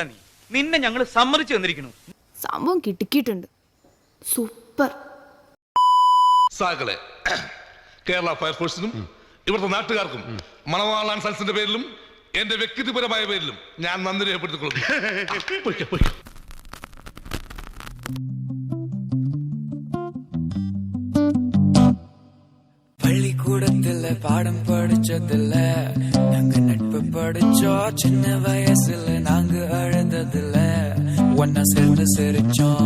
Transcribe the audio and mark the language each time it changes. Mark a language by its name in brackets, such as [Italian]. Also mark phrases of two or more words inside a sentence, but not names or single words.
[Malayalam] നിന്നെ ഞങ്ങൾ സമ്മതിച്ചു തന്നിരിക്കുന്നു. സംഭവം കിട്ടിക്കിട്ടുണ്ട്. സൂപ്പർ. സാകളെ കേരള ഫയർഫോഴ്സിനും ഇവിടുത്തെ നാട്ടുകാർക്കും മണവാളാൻ സൽസിന്റെ പേരിലും എന്റെ വ്യക്തിപരമായ പേരിലും ഞാൻ നന്ദി രേഖപ്പെടുത്തിക്കൊള്ളുന്നു. [Tamil] பள்ளிக்கூடத்துல பாடம் படிச்சதில்ல, நாங்க நட்பு படிச்சோம். சின்ன வயசுல நாங்க அழுததில்ல, ஒன்னா சேர்ந்து சிரிச்சோம்.